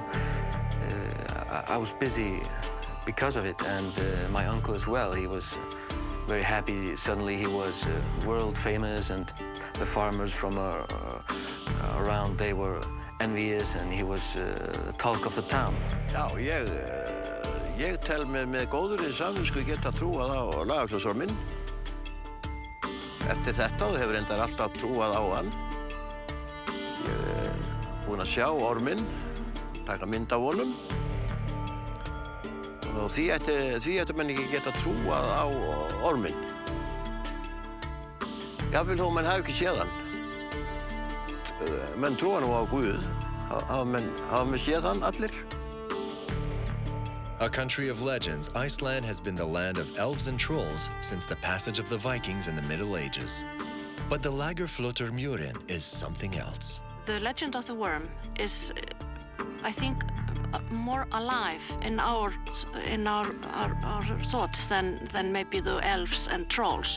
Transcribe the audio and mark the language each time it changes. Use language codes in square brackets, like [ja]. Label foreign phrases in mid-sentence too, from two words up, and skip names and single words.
[en] I was busy because of it, and my uncle as well. He was very happy. Suddenly he was world famous, and the farmers from around, they were envious, and he was the talk of the town. [is] Já, ég tel með góðri samvisku geta trúað á Lagarfjlotsorminn. Eftir þetta hefur reyndar alltaf trúað á hann. Ég búinn að sjá orminn, taka mynd af honum. Og því ættu menn ekki geta trúað á orminn. Jafnvel þó menn hafi ekki séð hann. Menn trúa nú á Guð. Hafa menn séð hann allir? [en] A country of legends, Iceland has been the land of elves and trolls since the passage of the Vikings in the Middle Ages. But the Lagarfjlotsormurin is something else. The legend of the worm is, I think, more alive in our thoughts than maybe the elves and trolls.